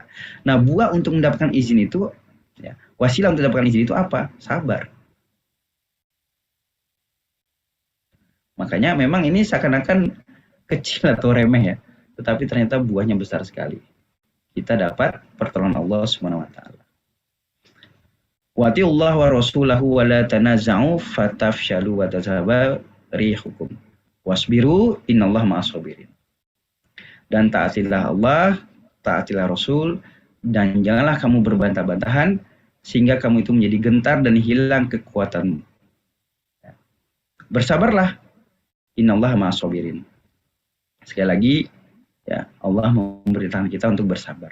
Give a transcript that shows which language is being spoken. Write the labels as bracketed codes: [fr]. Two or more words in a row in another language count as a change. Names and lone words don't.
[id] Nah, buah untuk mendapatkan izin itu ya, wasilah untuk mendapatkan izin itu apa? Sabar. Makanya memang ini seakan-akan kecil atau remeh ya, tetapi ternyata buahnya besar sekali. Kita dapat pertolongan Allah [ar] سبحانه وتعالى. وأطيعوا الله ورسوله ولا تنازعوا فتفشلوا وتذهب ريحكم. واصبروا إن الله مع الصابرين. [id] Dan taatilah Allah, taatilah Rasul, dan janganlah kamu berbantah-bantahan sehingga kamu itu menjadi gentar dan hilang kekuatanmu. Bersabarlah, [ar] إن الله مع الصابرين. [id] Sekali lagi, ya Allah memberitakan kita untuk bersabar.